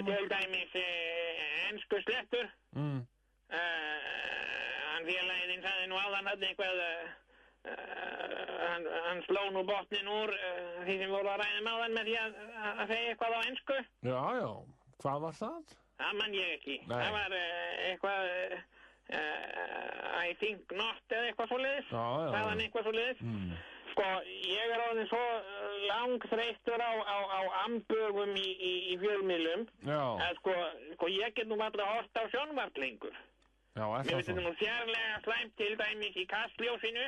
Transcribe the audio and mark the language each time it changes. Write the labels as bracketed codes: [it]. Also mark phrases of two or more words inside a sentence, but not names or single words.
[is] Ég til dæmis ensku slettur. Hann félaginn sagði nú áðan hann eitthvað, hann sló nú botnin úr því sem voru að ræða áðan með því að segja eitthvað á ensku. Já, já. Hvað var það? Það man ég ekki. Nei. Það var eitthvað... [en] I think not [is] eða eitthvað svoleiðis. Sagðan eitthvað svoleiðis. Sko, ég er orðinn svo langþreyttur á ambögum í fjölmiðlum að sko ég get nú alltaf hort á sjónvarp lengur. Já, er það Mér finnst þetta nú fjarlæga slæmt til dæmis í Kastljósinu.